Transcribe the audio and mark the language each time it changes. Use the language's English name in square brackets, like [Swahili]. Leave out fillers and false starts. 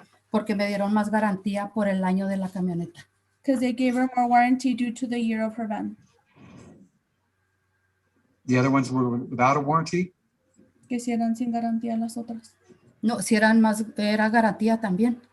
[Spanish] Porque me dieron más garantía por el año de la camioneta. [English] Because they gave her more warranty due to the year of her van. The other ones were without a warranty? [Spanish] Que si eran sin garantía las otras. No, si eran más, era garantía también.